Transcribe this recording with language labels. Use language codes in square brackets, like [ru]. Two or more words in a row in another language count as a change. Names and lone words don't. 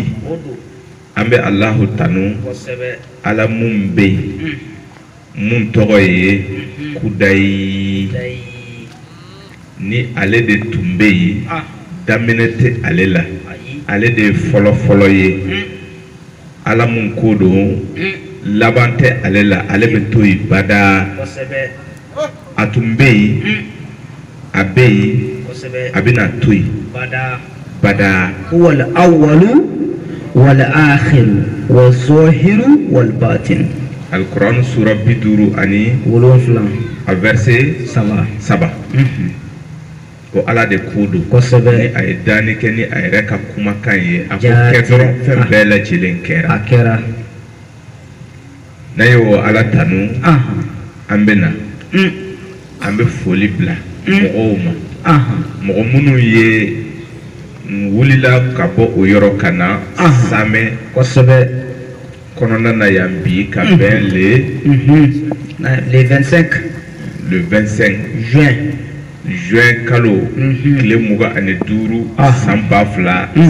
[bm] Ambe Allahu tanu ala mumbe mun tɔgɔ ye Kudayi ni ale de tun bɛ yen daminɛ tɛ ale la ale de ye fɔlɔ ye ala mun ko don laban tɛ ale la ale bɛ to yen bada a tun bɛ yen a bɛ yen a bɛna to yen bada. [ar] والأول والآخر والظاهر والباطن. [bm] Al-Quran surah biduru ani a verset saba. Ko ala de kudu ni a ye dani kɛ ni a yɛrɛ ka kumakan ye a ko kɛ dɔrɔn fɛn bɛɛ lajɛlen kɛra. N'a ye o ala tanu an bɛ na an bɛ foli bila mɔgɔw ma mɔgɔ minnu ye wulila ka bɔ o yɔrɔ ka na Samɛ kosɛbɛ kɔnɔna na yan bi ka bɛn le 25 juin kalo tile 25 san 2000